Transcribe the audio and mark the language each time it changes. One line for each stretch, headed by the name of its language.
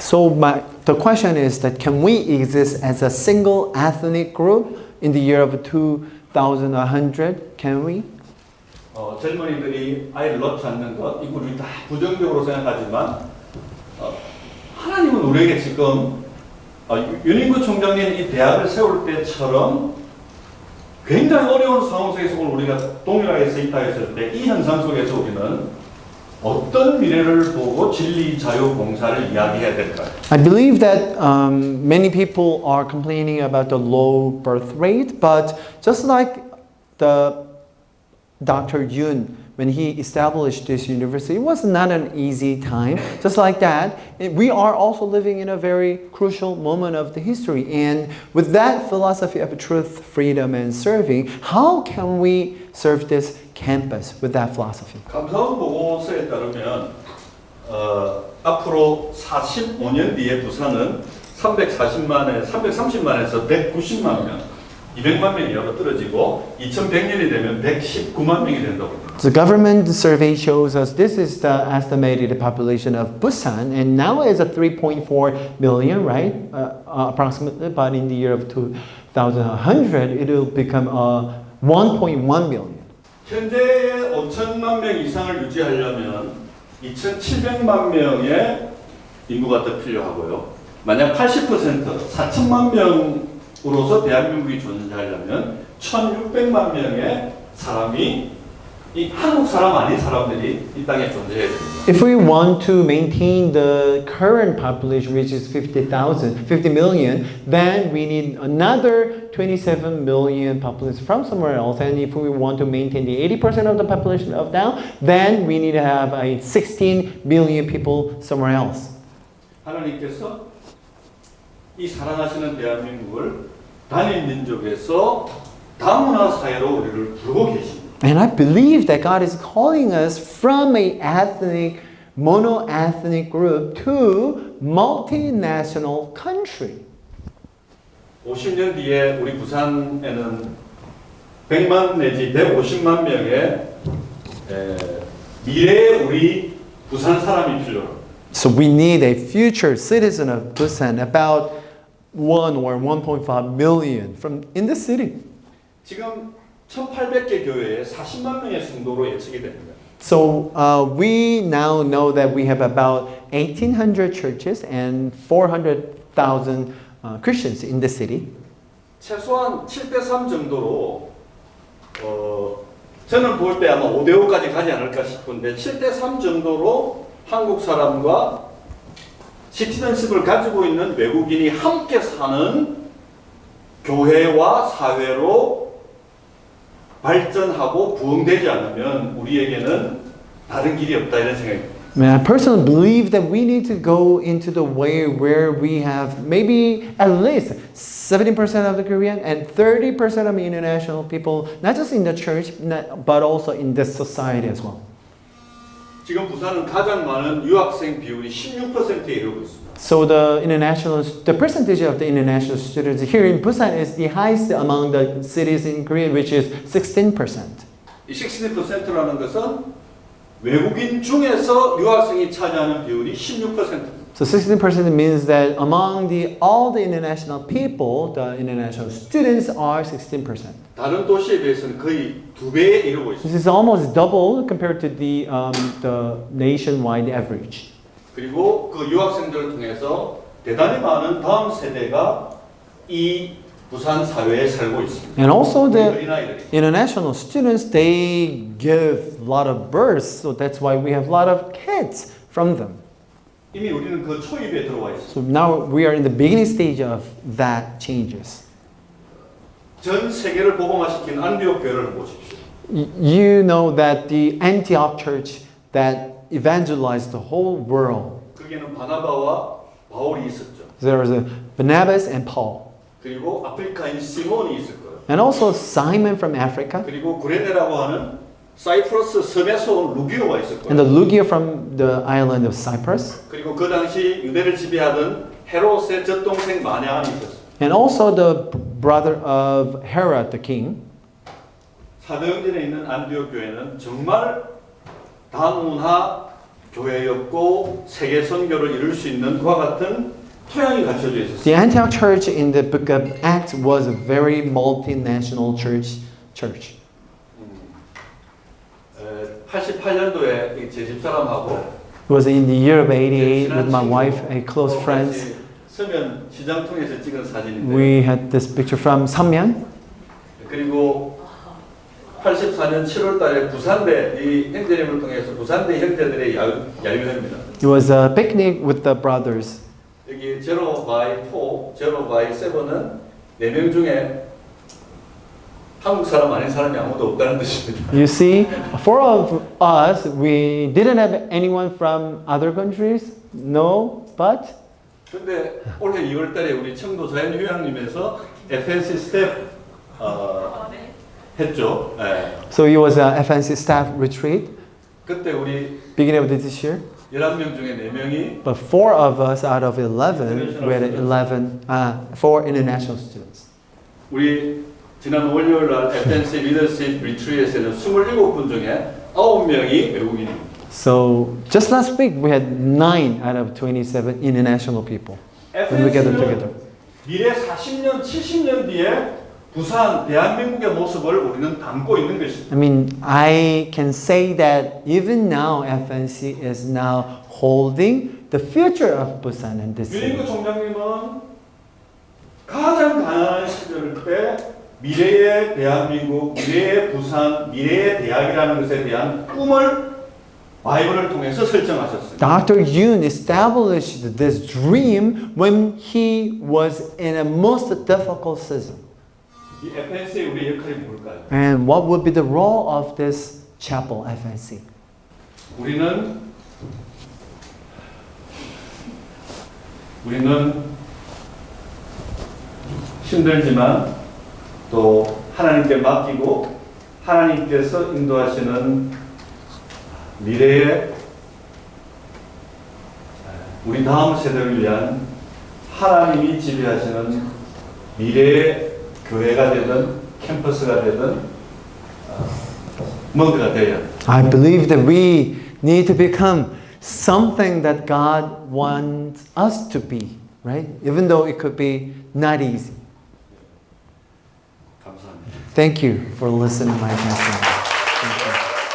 English: So the question is that can we exist as a single ethnic group in the year of 2100? Can we?
Korean: 젊은이들이 아이를 낳지 않는 것 이거 우리 다 부정적으로 생각하지만 하나님은 우리에게 지금 윤인구 총장님 이 대학을 세울 때처럼 굉장히 어려운 상황 속에서 우리가 동일하게 서 있다 했을 때 이 현상 속에서 우리는 어떤 미래를 보고 진리 자유 봉사를 이야기해야 될까요?
English: I believe that many people are complaining about the low birth rate, but just like the Dr. Yoon, when he established this university, it was not an easy time. Just like that, we are also living in a very crucial moment of the history. And with that philosophy of truth, freedom, and serving, how can we serve this campus with that philosophy?
Korean: 감사원 보고서에 따르면 앞으로 45년 뒤에 부산은 330만에서 190만 명, 200만 명이 열어 떨어지고 2100년이 되면 119만 명이 된다고 합니다.
English: The government survey shows us this is the estimated population of Busan, and now it's a 3.4 million, right? Approximately, but in the year of 2100, it will become 1.1 million.
Korean: 현재의 5천만 명 이상을 유지하려면 2,700만 명의 인구가 더 필요하고요. 만약 80% 4천만 명으로서 대한민국이 존재하려면 1,600만 명의 사람이 이 한국 사람 아닌 사람들이 이 땅에 존재해야 됩니다.
English: If we want to maintain the current population, which is 50 million, then we need another 27 million population from somewhere else. And if we want to maintain the 80% of the population of now, then we need to have 16 million people somewhere else.
Korean: 하나님께서 이 사랑하시는 대한민국을 단일 민족에서 다문화 사회로 우리를 부르고 계십니다.
English: And I believe that God is calling us from a mono-ethnic group to multinational country.
Korean: 50년 뒤에 우리 부산에는 100만 내지 150만 명의 미래의 우리 부산 사람이 필요합니다.
English: So we need a future citizen of Busan, about 1 or 1.5 million from in the city.
Korean: 지금 1,800개 교회에 40만 명의 성도로 예측이 됩니다.
English: So we now know that we have about 1,800 churches and 400,000 Christians in the city.
Korean: 최소한 7대3 정도로 저는 볼 때 아마 5대5까지 가지 않을까 싶은데 7대3 정도로 한국 사람과 시티즌십을 가지고 있는 외국인이 함께 사는 교회와 사회로 발전하고 부흥되지 않으면 우리에게는 다른 길이 없다 이런 생각입니다.
English: I mean, I personally believe that we need to go into the way where we have maybe at least 70% of the Korean and 30% of international people, not just in the church, but also in the society as well.
Korean: 지금 부산은 가장 많은 유학생 비율이 16%에 이르고 있습니다.
English: So the percentage of the international students here in Busan is the highest among the cities in Korea, which is 16%.
Korean: 이 16%라는 것은 외국인 중에서 유학생이 차지하는 비율이 16%입니다.
English: So 16% means that among all the international people, the international students are 16%.
Korean: 다른 도시에 비해서는 거의 2배에 이르고 있습니다.
English: This is almost double compared to the nationwide average.
Korean: 그리고 그 유학생들을 통해서 대단히 많은 다음 세대가 이 부산 사회에 살고 있습니다.
English: And also the
Korean: 어린아이들이.
English: international students, they give a lot of births, so that's why we have a lot of kids from them.
Korean: 이미 우리는 그 초입에 들어와 있습니다.
English: So now we are in the beginning stage of that changes.
Korean: 전 세계를 복음화시킨 안디옥 교회를 보십시오.
English: You know that the Antioch church that evangelized the whole world.
Korean: 거기에는 바나바와 바울이 있었죠.
English: There was a Barnabas and Paul.
Korean: 그리고 아프리카인 시몬이 있을 거예요.
English: And also Simon from Africa.
Korean: 그리고 구레네라고 하는 사이프러스 섬에서 온 루기오가 있을
English: And the
Korean: 거예요.
English: Lugia from the island of Cyprus.
Korean: 그리고 그 당시 유대를 지배하던 헤롯의 젖동생 마냐안이 있었어요.
English: And also the brother of Herod the king.
Korean: 사도행전에 있는 안디옥 교회는 정말 다문화 교회였고 세계 선교를 이룰 수 있는 그와 같은 토양이 갖춰져 있었어요.
English: The Antioch church in the book of Acts was a very multinational church.
Korean: 88년도에 제 집사람하고
English: It was in the year of 88 with my wife and close friends.
Korean: 서면 시장 통해서 찍은 사진인데
English: We had this picture from Samyeon.
Korean: 그리고 84년 7월 달에 부산대 이 형제님을 통해서 부산대 형제들의 야유회입니다.
English: It was a picnic with the brothers.
Korean: 여기 0 by 4, 0 by 7은 4명 중에 한국 사람 아닌 사람이 아무도 없다는 뜻입니다.
English: You see, four of us, we didn't have anyone from other countries. No, but
Korean: 근데 올해 2월 달에 우리 청도 자연휴양림에서 FNC 스텝 했죠. 네.
English: so it was a FNC staff retreat
Korean: 그때 우리
English: beginning of this year.
Korean: 11명 중에 4명이
English: But 4 of us out of 11, we had 4 international students.
Korean: 우리 지난 월요일 날 FNC 리더십 리트리트에서는 27분 중에 9명이 외국인입니다.
English: So just last week we had 9 out of 27 international people. When we gathered together.
Korean: 미래 40년, 70년 뒤에 부산, 대한민국의 모습을 우리는 담고 있는 것입니다.
English: I mean, I can say that even now FNC is now holding the future of Busan and this city.
Korean: 유인구 총장님은 가장 가난한 시절 때 미래의 대한민국, 미래의 부산, 미래의 대학이라는 것에 대한 꿈을 바이블을 통해서 설정하셨어요.
English: Dr. Yoon established this dream when he was in a most difficult season.
Korean: 이 FNC의 우리 역할이 뭘까요?
English: And what would be the role of this chapel FNC?
Korean: 우리는 힘들지만 또 하나님께 맡기고 하나님께서 인도하시는 미래의 우리 다음 세대를 위한 하나님이 지배하시는 미래의 교회가 되든 캠퍼스가 되든 뭔가가 되어야 합니다.
English: I believe that we need to become something that God wants us to be, right? Even though it could be not easy.
Korean: 감사합니다.
English: Thank you for listening to my message. Thank you.